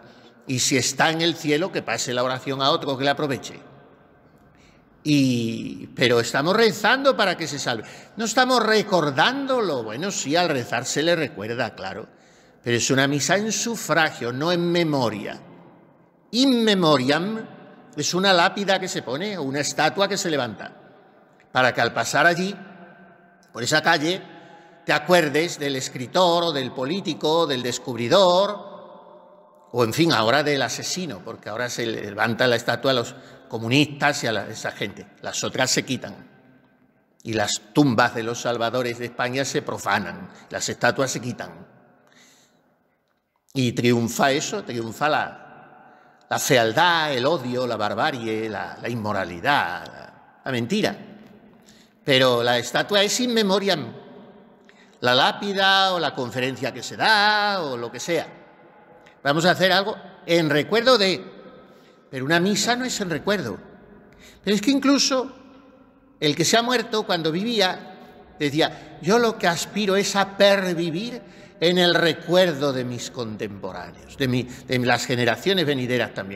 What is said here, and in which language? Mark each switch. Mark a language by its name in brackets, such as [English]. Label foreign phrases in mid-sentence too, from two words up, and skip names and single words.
[Spanish] Y si está en el cielo, que pase la oración a otro que le aproveche. Pero estamos rezando para que se salve. No estamos recordándolo. Bueno, sí, al rezar se le recuerda, claro. Pero es una misa en sufragio, no en memoria. [Latin] In memoriam [Spanish] es una lápida que se pone, o una estatua que se levanta, para que al pasar allí, por esa calle, te acuerdes del escritor o del político, del descubridor, o en fin, ahora del asesino, porque ahora se levanta la estatua a los comunistas y a esa gente. Las otras se quitan. Y las tumbas de los salvadores de España se profanan, las estatuas se quitan. Y triunfa eso, triunfa la fealdad, el odio, la barbarie, la inmoralidad, la mentira. Pero la estatua es [Latin] in memoriam, [Spanish] la lápida o la conferencia que se da o lo que sea. Vamos a hacer algo en recuerdo de, pero una misa no es en recuerdo. Pero es que incluso el que se ha muerto cuando vivía decía, yo lo que aspiro es a pervivir en el recuerdo de mis contemporáneos, de las generaciones venideras también.